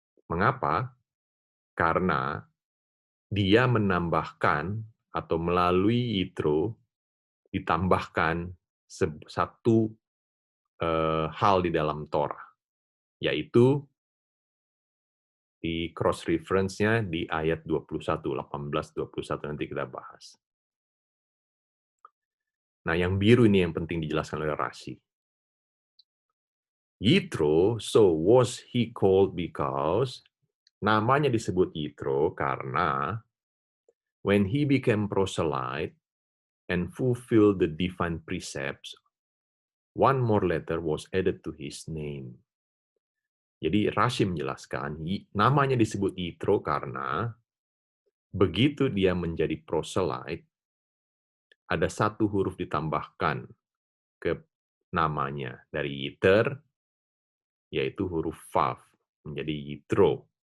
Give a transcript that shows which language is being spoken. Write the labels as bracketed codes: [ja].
[id] Mengapa? Karena dia menambahkan atau melalui Yitro ditambahkan satu hal di dalam Torah, yaitu di cross reference-nya di ayat 21, 18-21 nanti kita bahas. Nah, yang biru ini yang penting dijelaskan oleh Rashi. [en] Yitro, so was he called because, [id] namanya disebut Yitro karena [en] when he became proselyte and fulfilled the divine precepts, one more letter was added to his name. [id] Jadi Rashi menjelaskan, namanya disebut Yitro karena begitu dia menjadi proselyte, ada satu huruf ditambahkan ke namanya dari Yiter, yaitu huruf Vav, menjadi Yitro.